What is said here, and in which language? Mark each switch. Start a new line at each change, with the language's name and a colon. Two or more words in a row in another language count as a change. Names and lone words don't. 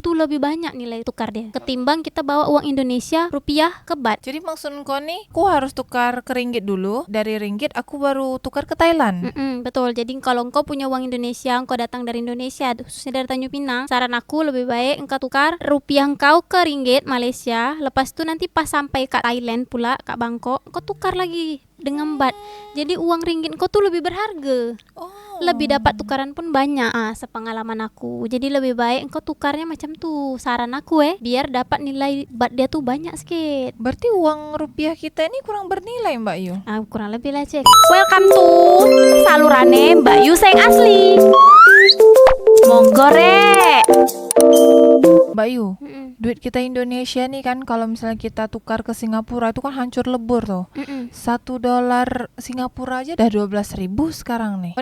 Indonesian: Itu lebih banyak nilai tukar dia ketimbang kita bawa uang Indonesia rupiah ke baht. Jadi maksud kau nih, aku harus tukar ke ringgit dulu, dari ringgit aku baru tukar ke Thailand. Betul. Jadi kalau engkau punya uang Indonesia, engkau datang dari Indonesia, khususnya dari Tanjung Pinang, saran aku lebih baik engkau tukar rupiah engkau ke ringgit Malaysia.
Malay: Lepas tu nanti pas sampai kat Thailand pula, kat Bangkok, engkau tukar lagi dengan baht.
Indonesian: Jadi uang ringgit engkau tuh lebih berharga. Lebih dapat tukaran pun banyak. Sepengalaman aku.
Malay: Jadi lebih baik engkau tukarnya macam tu. Saran aku biar dapat nilai baht dia tuh banyak sikit.
Indonesian: Berarti uang rupiah kita ini kurang bernilai Mbak Yu.
Malay: Kurang lebih lah cek.
English: Welcome to
Javanese: salurane Mbak Yu Seng asli. Monggo rek.
Indonesian: Mbak Yu, duit kita Indonesia nih kan kalau misalnya kita tukar ke Singapura itu kan hancur lebur tuh. $1 Singapura aja udah 12.000 sekarang nih.